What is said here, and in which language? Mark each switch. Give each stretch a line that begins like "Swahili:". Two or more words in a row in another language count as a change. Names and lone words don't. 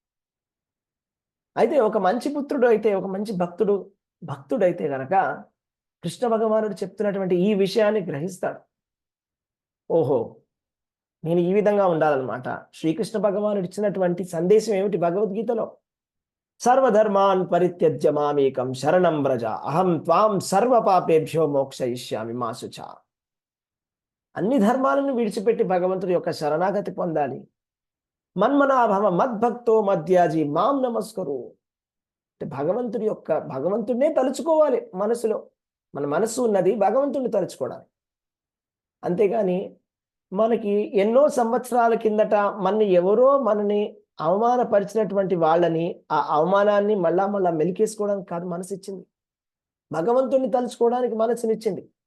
Telugu: అయితే ఒక మంచి పుత్రుడు అయితే, ఒక మంచి భక్తుడైతే గనక కృష్ణ భగవానుడు చెప్తున్నటువంటి ఈ విషయాన్ని గ్రహిస్తాడు. ఓహో, నేను ఈ విధంగా ఉండాలన్నమాట. శ్రీకృష్ణ భగవానుడు ఇచ్చినటువంటి సందేశం ఏమిటి భగవద్గీతలో?
Sanskrit: సర్వధర్మాన్ పరిత్యజ్య మామేకం శరణం వ్రజ అహం త్వాం సర్వ పాపేభ్యో మోక్షయిష్యామి మా శుచా.
Telugu: అన్ని ధర్మాలను విడిచిపెట్టి భగవంతుడి యొక్క శరణాగతి పొందాలి.
Sanskrit: మన్మనాభవ మద్భక్తో మధ్యాజీ మాం నమస్కరు.
Telugu: అంటే భగవంతుడినే తలుచుకోవాలి మనసులో. మన మనసు ఉన్నది భగవంతుడిని తలుచుకోవడానికి. అంతేగాని మనకి ఎన్నో సంవత్సరాల కిందట మనని అవమానపరిచినటువంటి వాళ్ళని, ఆ అవమానాన్ని మళ్ళా మెలికేసుకోవడానికి కాదు మనసు ఇచ్చింది, భగవంతుడిని తలుచుకోవడానికి మనసునిచ్చింది.